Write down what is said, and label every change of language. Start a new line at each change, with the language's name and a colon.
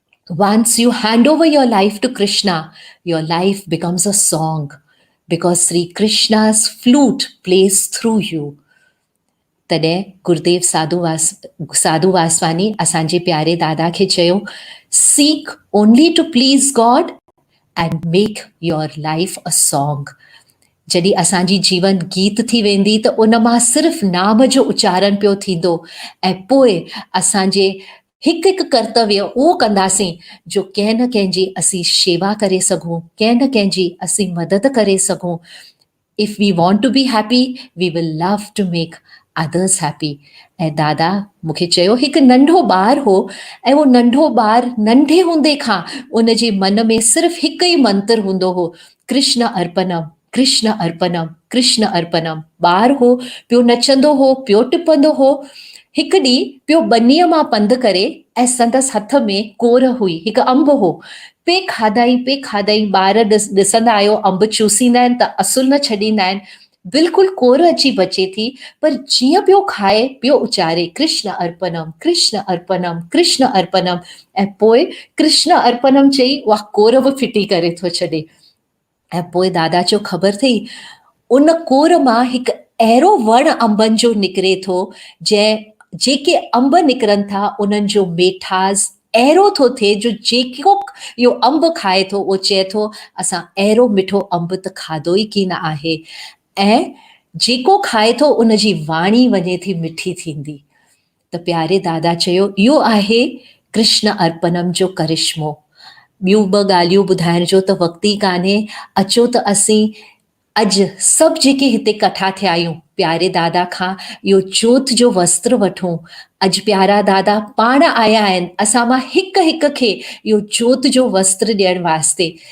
English: Once you hand over your life to Krishna, your life becomes a song because Sri Krishna's flute plays through you.
Sindhi: तॾहिं गुरुदेव साधू वासवानी असांजे प्यारे दादा खे चयो,
English: Seek only to please God and make your life a song.
Sindhi: जॾहिं असांजी जीवन गीत थी वेंदी त उन मां सिर्फ़ु नाम जो उच्चारण पियो थींदो, ऐं पोइ असांजे हिकु हिकु कर्तव्य उहो कंदासीं जो कंहिं न कंहिंजी असीं शेवा करे सघूं, कंहिं न कंहिंजी असीं मदद करे सघूं.
English: If we want to be happy, we will love to make others happy.
Sindhi: ऐं दादा मूंखे चयो, हिकु नंढो ॿारु हो, ऐं उहो नंढो ॿारु नंढे हूंदे खां उन जे मन में सिर्फ़ु हिकु ई मंत्र हूंदो हो, कृष्ण अर्पणम, कृष्ण अर्पणम, कृष्ण अर्पणम. ॿारु हो, पियो नचंदो हो, पियो टिपंदो हो. हिकु ॾींहुं पियो ॿनीअ मां पंधु करे, ऐं संदसि हथ में कोर हुई, हिकु अंब हो. पे खाधाई ॿार ॾिसंदा आहियो, अंब चूसींदा आहिनि त असुल न छॾींदा आहिनि. बिल्कुलु कोर अची बचे थी, पर जीअं पियो खाए पियो उचारे कृष्ण अर्पणम, कृष्ण अर्पणम, कृष्ण अर्पणम. ऐं पोइ कृष्ण अर्पणम चई उहा कोर बि फिटी करे थो छॾे. ऐं पोइ दादा जो ख़बर अथई, उन कोर मां हिकु अहिड़ो वण अंबनि जो निकिरे थो, जेके अंब निकिरनि था उन्हनि जो मिठास अहिड़ो थो थिए जो जेको इहो अंब खाए थो उहो चए थो असां अहिड़ो मिठो अंब त खाधो ई की न आहे. ऐं जेको खाए थो उन जी वाणी वञे थी मिठी थींदी. त प्यारे दादा चयो, इहो आहे कृष्ण अर्पणम जो करिश्मो. ॿियूं ॿ ॻाल्हियूं ॿुधाइण जो त वक़्तु ई कान्हे. अचो त असीं अॼु सभु जेके हिते कठा थिया आहियूं, प्यारे दादा खां इहो जोत जो वस्त्र वठूं. अॼु प्यारा दादा पाण आया आहिनि असां मां हिकु हिकु खे इहो जोत जो वस्त्र ॾियण वास्ते.